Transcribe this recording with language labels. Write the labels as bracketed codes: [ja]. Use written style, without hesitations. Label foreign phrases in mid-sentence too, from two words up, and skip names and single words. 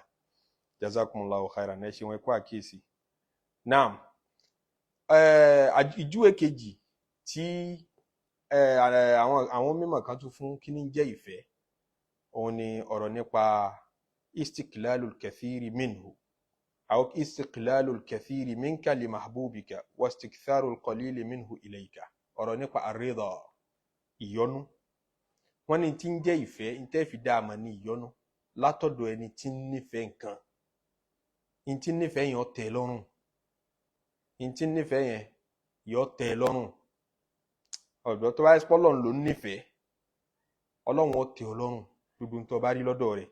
[ar] جزاكم الله خيرا [yo] ẹ ṣe wọn kó àkíyèsí. naam ìjúwe kejì tí àwọn mímọ̀ kan tún fún kí ní jẹ́ ìfẹ́ òun ni ọ̀rọ̀ nípa [ar] استقلال الكثير منه أو استقلال الكثير منك لمحبوبك واستكثار القليل منه إليك. [yo] ọ̀rọ̀ nípa ar-ridha ìyọ́nú. wọ́n ní tí ń jẹ́ ìfẹ́ ń tẹ́ fi dá àmọ́ ní ìyọ́nú látọ̀dọ̀ ẹni tí ń nífẹ̀ẹ́ nǹkan. ń tí ń nífẹ̀ẹ́ yẹn ó tẹ́ lọ́rùn. ń tí ń nífẹ̀ẹ́ yẹn yóò tẹ́ lọ́rùn. ọ̀dọ́ tó bá yẹ pọ́lọ́n ló ń nífẹ̀ẹ́ Ọlọ́run ó tẹ́ ọ lọ́rùn gbogbo tó bá rí lọ́dọ̀ rẹ̀.